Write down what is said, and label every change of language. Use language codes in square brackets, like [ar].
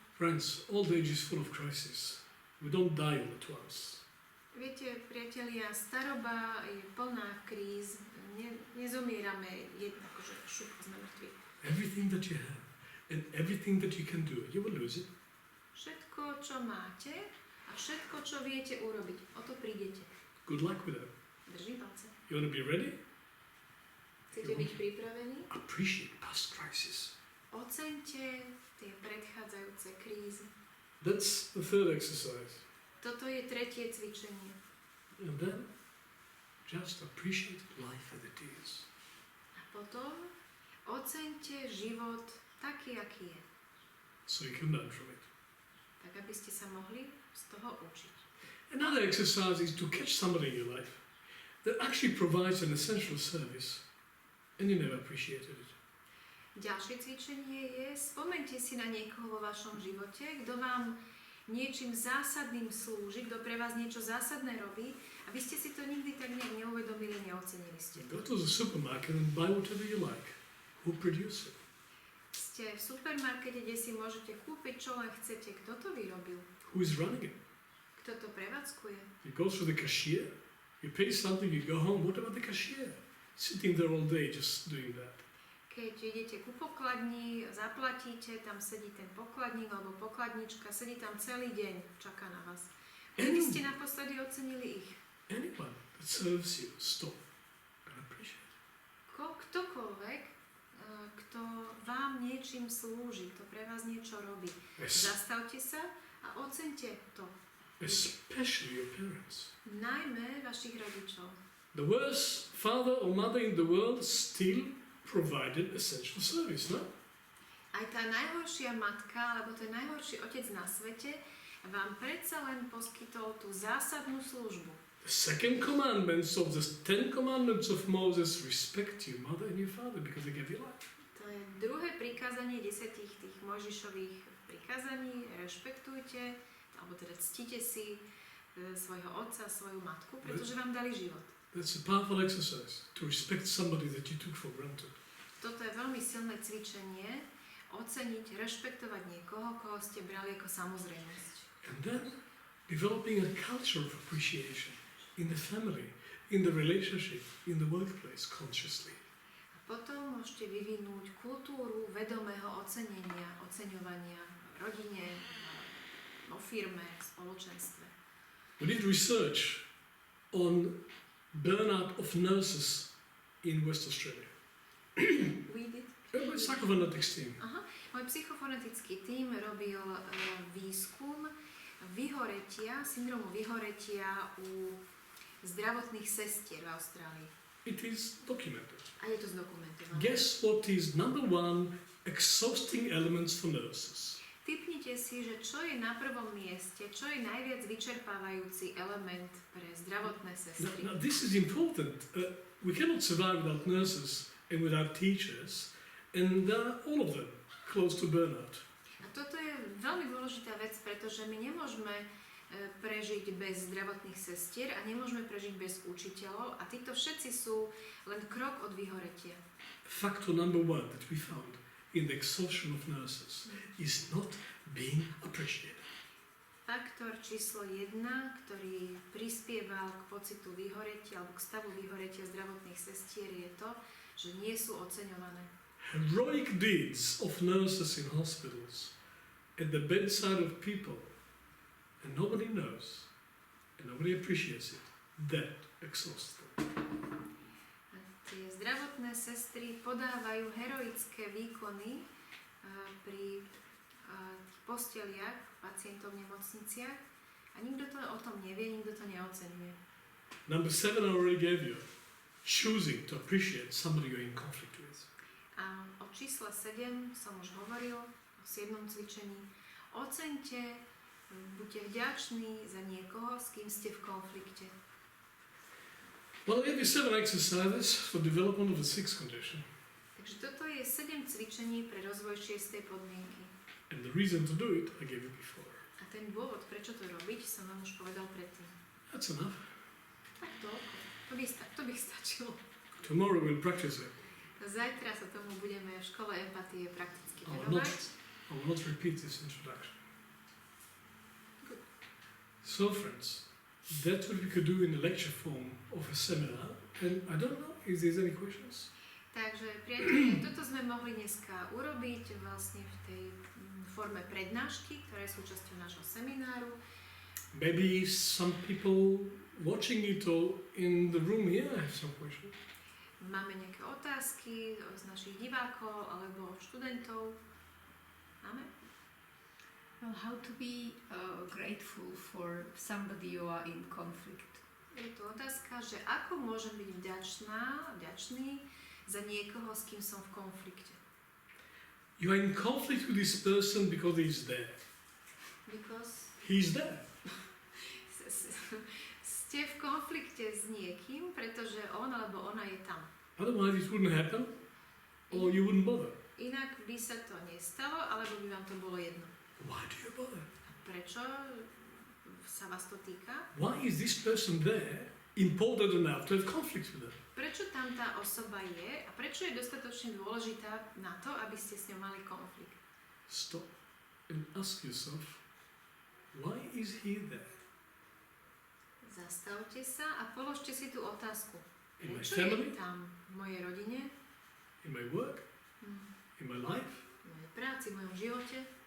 [en] Friends, old age is full of crises. We don't die all at once. [sk] Viete, priatelia, staroba je plná kríz. Nezomierame jednako, že šup, sme mŕtvi. [en] Everything that you have and everything that you can do, you will lose it. [sk] Všetko, čo máte a všetko, čo viete urobiť, o to prídete. [en] Good luck with that. [sk] Držím palce. [en] You want to be ready? [sk] Chcete byť pripravení? [en] Appreciate past crisis. [sk] Oceňte tie predchádzajúce krízy. [en] That's the third exercise. [sk] Toto je tretie cvičenie. [en] And then, just appreciate life as it is. [sk] A potom oceňte život taký, aký je. [en] So you can learn from it. [sk] Tak, aby ste sa mohli z toho učiť. [en] Another exercise is to catch somebody in your life that actually provides an essential service and you never appreciated it. [sk] Ďalšie cvičenie je, spomeňte si na niekoho vo vašom živote, kto vám niečím zásadným slúži, kto pre vás niečo zásadné robí a vy ste si to nikdy tak nejak neuvedomili, neocenili ste to. [en] Go to the supermarket and buy whatever you like. Who produced it? [sk] Ste v supermarkete, kde si môžete kúpiť, čo len chcete. Kto to vyrobil? [en] Who is running it? [sk] Kto to prevádzkuje? [en] You go through the cashier, you pay something, you go home. What about the cashier? Sitting there all day just doing that. [sk] Keď idete ku pokladni, zaplatíte, tam sedí ten pokladník alebo pokladnička, sedí tam celý deň, čaká na vás. Kedy ste naposledy ocenili ich? [en] Anyone that serves you, stop and appreciate it. [sk] Ktokoľvek, kto vám niečím slúži, kto pre vás niečo robí. Zastavte sa a ocente to. [en] Especially your parents. [sk] Najmä vašich rodičov. [en] The worst father or mother in the world still provided essential service, no? [sk] Aj tá najhoršia matka, alebo ten najhorší otec na svete vám predsa len poskytol tú zásadnú službu. [en] The second commandment of the 10 commandments of Moses, respect your mother and your father because they gave you life. [sk] To je druhé prikázanie 10 tých Mojžišových prikázaní. Rešpektujte, alebo teda ctite si svojho otca, svoju matku, pretože vám dali život. [en] That's a powerful exercise, to respect somebody that you took for granted. [sk] Toto je veľmi silné cvičenie, oceniť, rešpektovať niekoho, koho ste brali ako samozrejmosť. [en] And then developing a culture of appreciation in the family, in the relationship, in the workplace, consciously. [sk] A potom môžete vyvinúť kultúru vedomého ocenenia, oceňovania v rodine, vo firme, v spoločenstve. [en] We did research on burnout of nurses in West Australia. We did? Psychophonetics team. [sk] Aha. Môj psychofonetický tím robil výskum vyhoretia, syndromu vyhoretia u zdravotných sestier v Austrálii. [en] It is documented. [sk] A je to zdokumentované. [en] Guess what is number one exhausting elements for nurses? [sk] Tipnite si, že čo je na prvom mieste, čo je najviac vyčerpávajúci element pre zdravotné sestry. [en] Now this is important. We cannot survive without nurses and without teachers, and all of them close to burnout. [sk] A toto je veľmi dôležitá vec, pretože my nemôžeme prežiť bez zdravotných sestier a nemôžeme prežiť bez učiteľov a títo všetci sú len krok od vyhoretia. [en] Factor number one that we found in the exhaustion of nurses is not being appreciated. [sk] Faktor číslo 1, ktorý prispieval k pocitu vyhoretia alebo k stavu vyhoretia zdravotných sestier je to, že nie sú oceňované. [en] Heroic deeds of nurses in hospitals at the bedside of people and nobody knows and nobody appreciates it. That exhausts them. [sk] Tie zdravotné sestry podávajú heroické výkony pri posteliach pacientov v nemocniciach a nikto to o tom nevie, nikto to neocenuje. [en] Number 7 I already gave you. Choosing to appreciate somebody you're in conflict with. [sk] A o čísle 7 som už hovoril, o 7. cvičení. Oceňte, buďte vďační za niekoho, s kým ste v konflikte. [en] Well, I gave you 7 exercises for development of the 6th condition. [sk] Takže toto je 7 cvičení pre rozvoj 6. podmienky. [en] And the reason to do it, I gave you before. [sk] A ten dôvod, prečo to robiť, som vám už povedal predtým. [en] That's enough. [sk] Tak toľko. To by stačilo. [en] Tomorrow we'll practice it. [sk] Zajtra sa tomu budeme v škole empatie prakticky [en] I will [sk] venovať. [en] not repeat this introduction. Good. So friends, that's what we could do in the lecture form of a seminar. And I don't know if there's any questions. [sk] Takže priatelia, toto sme mohli dneska urobiť vlastne v tej forme prednášky, ktorá je súčasťou nášho semináru. [en] Maybe some people watching it or in the room here have some questions. [sk] Máme nejaké otázky z našich divákov alebo študentov? Máme? [en] Well, how to be grateful for somebody you are in conflict? [sk] Je tu otázka, že ako môžem byť vďačný za niekoho, s kým som v konflikte. [en] You are in conflict with this person because he's there. Because He's there. [sk] ste v konflikte s niekým, pretože on alebo ona je tam. [en] Otherwise it wouldn't happen or you wouldn't bother. [sk] Inak by sa to nestalo, alebo by vám to bolo jedno. [en] Why do you bother? [sk] Prečo sa vás to týka? [en] Why is this person there important enough to have conflict with them? [sk] Prečo tam tá osoba je a prečo je dostatočne dôležitá na to, aby ste s ňou mali konflikt? [en] Stop and ask yourself, why is he there? [sk] Zastavte sa a položte si tú otázku. [en] In my [sk] Prečo je [en] family? [sk] tam v mojej rodine, [en] In my work? In my life? [sk] v mojej práci, v mojom živote?